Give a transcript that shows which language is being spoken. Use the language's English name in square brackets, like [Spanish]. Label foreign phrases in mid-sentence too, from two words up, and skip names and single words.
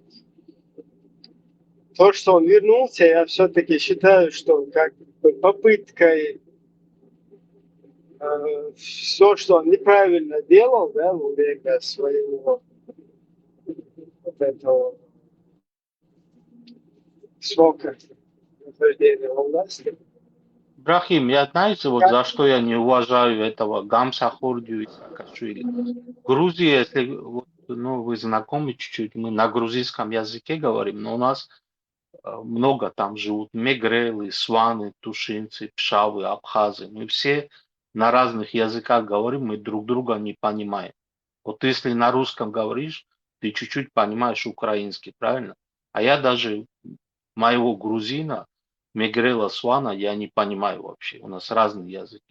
[Russian] то, что он вернулся, я все-таки считаю, что как бы попыткой все, что он неправильно делал, да, во время своего вот этого срока нахождения во власти. Брахим, я знаете, вот за что я не уважаю этого Гамсахурдию и Саакашвили. В Грузии, если вот, ну, вы знакомы чуть-чуть, мы на грузинском языке говорим, но у нас много там живут мегрелы, сваны, тушинцы, пшавы, абхазы. Мы все на разных языках говорим, мы друг друга не понимаем. Вот если на русском говоришь, ты чуть-чуть понимаешь украинский, правильно? А я даже моего грузина, мегрела, свана, я не понимаю вообще. У нас разные языки.